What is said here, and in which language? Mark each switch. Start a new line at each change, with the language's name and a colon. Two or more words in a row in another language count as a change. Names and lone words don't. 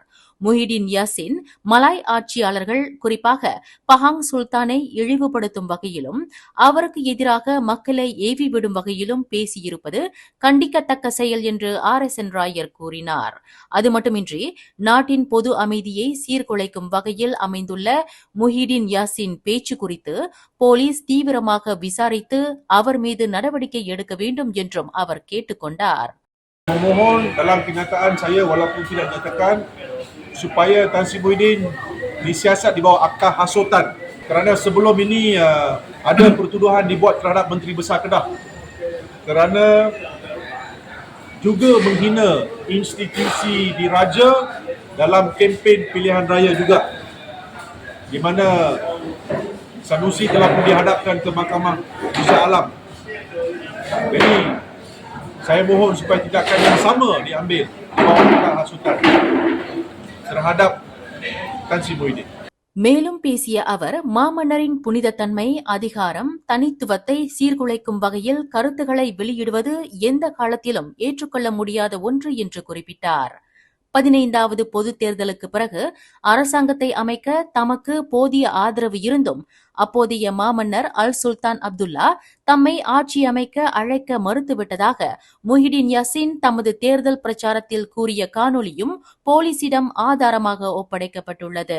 Tamil: முஹிடின் யாசின் மலாய் ஆட்சியாளர்கள் குறிப்பாக பஹாங் சுல்தானை இழிவுபடுத்தும் வகையிலும் அவருக்கு எதிராக மக்களை ஏவிவிடும் வகையிலும் பேசியிருப்பது கண்டிக்கத்தக்க செயல் என்று RSN ராயர் கூறினார். அது மட்டுமின்றி நாட்டின் பொது அமைதியை சீர்குலைக்கும் வகையில் அமைந்துள்ள முஹிடின் யாசின் பேச்சு குறித்து போலீஸ் தீவிரமாக விசாரித்து அவர் மீது நடவடிக்கை எடுக்க வேண்டும் என்றும் அவர் கேட்டுக் கொண்டார்.
Malay: Memohon dalam kenyataan saya walaupun tidak nyatakan supaya Tan Sri Muhyiddin disiasat di bawah akta hasutan kerana sebelum ini ada pertuduhan dibuat terhadap Menteri Besar Kedah kerana juga menghina institusi diraja dalam kempen pilihan raya juga di mana Sanusi telah pun dihadapkan ke Mahkamah Besar Alam. Jadi saya mohon supaya tindakan yang sama diambil di bawah akta hasutan terhadap Tan Sri Muhyiddin.
Tamil: மேலும் பேசிய அவர் மாமன்னரின் புனிதத்தன்மை, அதிகாரம், தனித்துவத்தை சீர்குலைக்கும் வகையில் கருத்துக்களை வெளியிடுவது எந்த காலத்திலும் ஏற்றுக்கொள்ள முடியாத ஒன்று என்று குறிப்பிட்டார். 15வது பொதுத் தேர்தலுக்கு பிறகு அரசாங்கத்தை அமைக்க தமக்கு போதிய ஆதரவு இருந்தும் அப்போதைய மாமன்னர் அல் சுல்தான் அப்துல்லா தம்மை ஆட்சி அமைக்க அழைக்க மறுத்துவிட்டதாக முஹிடின் யாசின் தமது தேர்தல் பிரச்சாரத்தில் கூறிய காணொலியும் போலீசிடம் ஆதாரமாக ஒப்படைக்கப்பட்டுள்ளது.